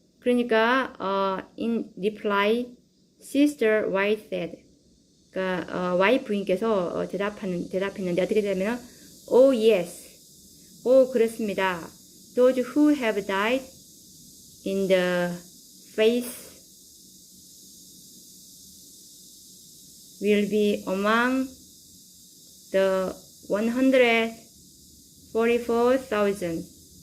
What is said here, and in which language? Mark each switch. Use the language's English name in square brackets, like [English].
[Korean] 그러니까 [English] in reply, Sister White said. [Korean] 그러니까 Y 부인께서 대답했는데 어떻게 되냐면 [English] Oh yes, [Korean] 그렇습니다. [English] Those who have died in the faith will be among the 144,000.